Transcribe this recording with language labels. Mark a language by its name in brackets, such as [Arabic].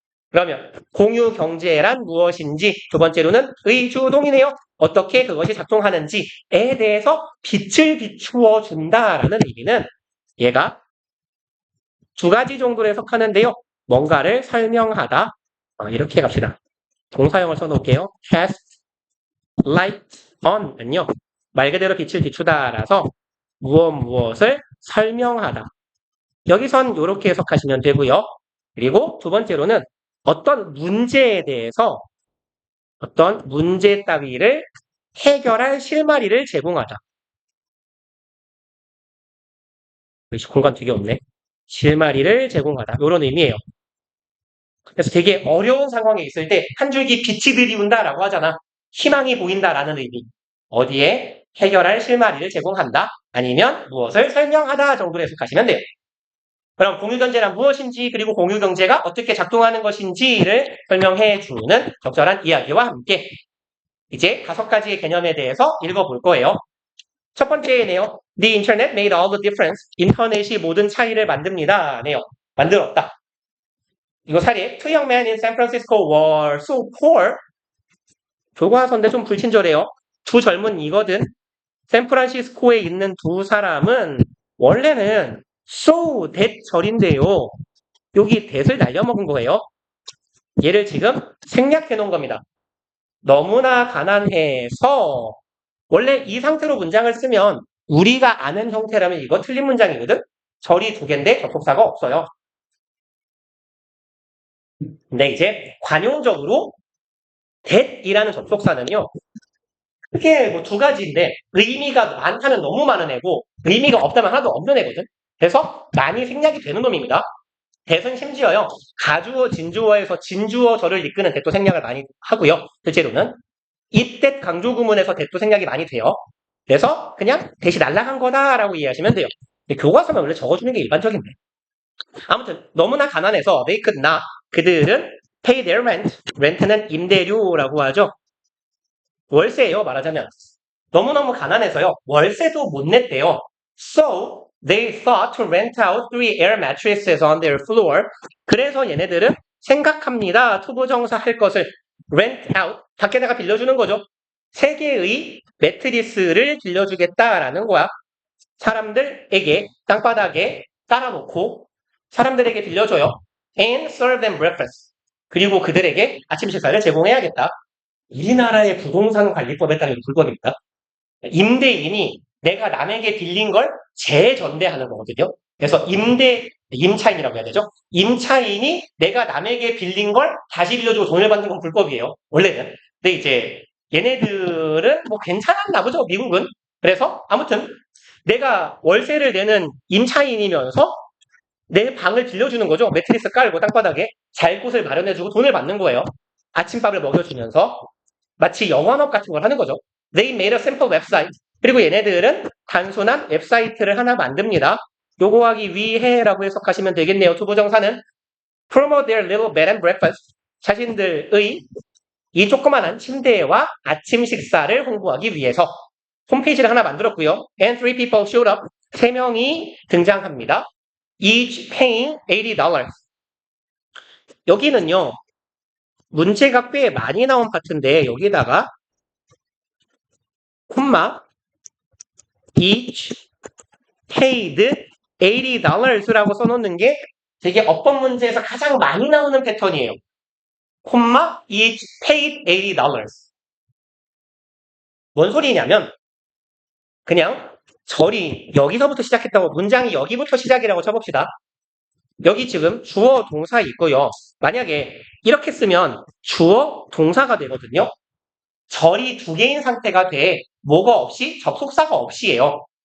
[Korean] 그러면 공유 경제란 무엇인지 두 번째로는 의주동이네요. 어떻게 그것이 작동하는지에 대해서 빛을 비추어 준다라는 의미는 얘가 2가지 정도로 해석하는데요. 뭔가를 설명하다. 이렇게 갑시다. 동사형을 써놓을게요. [English] cast light on은요. [Korean] 말 그대로 빛을 비추다라서 무엇을 설명하다. 여기선 이렇게 해석하시면 되고요. 그리고 두 번째로는 어떤 문제에 대해서 어떤 문제 따위를 해결할 실마리를 제공하다. 공간 되게 없네. 실마리를 제공하다. 이런 의미예요. 그래서 되게 어려운 상황에 있을 때 한 줄기 빛이 들이운다라고 하잖아. 희망이 보인다라는 의미. 어디에 해결할 실마리를 제공한다. 아니면 무엇을 설명하다 정도로 해석하시면 돼요. 그럼 공유경제란 무엇인지 그리고 공유경제가 어떻게 작동하는 것인지를 설명해 주는 적절한 이야기와 함께 이제 5가지의 개념에 대해서 읽어볼 거예요. 첫 번째네요. [English] The internet made all the difference. [Korean] 인터넷이 모든 차이를 만듭니다. 네요. 만들었다. 이거 사례. [English] Two young men in San Francisco were so poor. [Korean] 교과서인데 좀 불친절해요. 두 젊은이거든. 샌프란시스코에 있는 두 사람은 원래는 [English] so that [Korean] 절인데요. 여기 that을 날려먹은 거예요. 얘를 지금 생략해 놓은 겁니다. 너무나 가난해서 원래 이 상태로 문장을 쓰면 우리가 아는 형태라면 이거 틀린 문장이거든. 절이 두 개인데 접속사가 없어요. 근데 이제 관용적으로 that이라는 접속사는요. 크게 뭐 두 가지인데 의미가 많다면 너무 많은 애고 의미가 없다면 하나도 없는 애거든. 그래서 많이 생략이 되는 놈입니다. that은 심지어요. 가주어, 진주어에서 진주어절을 이끄는 that도 생략을 많이 하고요. 실제로는 이때 강조구문에서 that도 생략이 많이 돼요. 그래서 그냥 that이 날라간 거다라고 이해하시면 돼요. 근데 교과서는 원래 적어주는 게 일반적인데. 아무튼 너무나 가난해서 [English] they could not [Korean] 그들은 [English] pay their rent. [Korean] 렌트는 임대료라고 하죠. 월세예요. 말하자면 너무너무 가난해서요. 월세도 못 냈대요. [English] So they thought to rent out 3 air mattresses on their floor. [Korean] 그래서 얘네들은 생각합니다. 투부정사 할 것을 [English] rent out [Korean] 밖에다가 빌려주는 거죠. 3개의 매트리스를 빌려주겠다라는 거야. 사람들에게 땅바닥에 깔아놓고 사람들에게 빌려줘요. [English] And serve them breakfast. [Korean] 그리고 그들에게 아침 식사를 제공해야겠다. 우리나라의 부동산 관리법에 따른 불법입니다. 임대인이 내가 남에게 빌린 걸 재전대하는 거거든요. 그래서 임차인이라고 해야 되죠. 임차인이 내가 남에게 빌린 걸 다시 빌려주고 돈을 받는 건 불법이에요. 원래는. 근데 이제 얘네들은 뭐 괜찮았나 보죠. 미국은. 그래서 아무튼 내가 월세를 내는 임차인이면서 내 방을 빌려주는 거죠. 매트리스 깔고 땅바닥에 잘 곳을 마련해주고 돈을 받는 거예요. 아침밥을 먹여주면서 마치 영화업 같은 걸 하는 거죠. [English] They made a simple website. [Korean] 그리고 얘네들은 단순한 웹사이트를 하나 만듭니다. 요거 하기 위해라고 해석하시면 되겠네요. 투부정사는 [English] promote their little bed and breakfast. [Korean] 자신들의 이 조그만한 침대와 아침 식사를 홍보하기 위해서 홈페이지를 하나 만들었고요. [English] And 3 people showed up. [Korean] 3명이 등장합니다. [English] Each paying $80. [Korean] 여기는요. 문제가 꽤 많이 나온 파트인데 여기다가 콤마 [English] each paid $80 [Korean] 라고 써놓는 게 되게 어법 문제에서 가장 많이 나오는 패턴이에요. [English] 콤마 each paid $80. [Korean] 뭔 소리냐면 그냥 절이 여기서부터 시작했다고 문장이 여기부터 시작이라고 쳐봅시다. 여기 지금 주어 동사 있고요. 만약에 이렇게 쓰면 주어 동사가 되거든요. 절이 두 개인 상태가 돼. 뭐가 없이 접속사가 없이예요.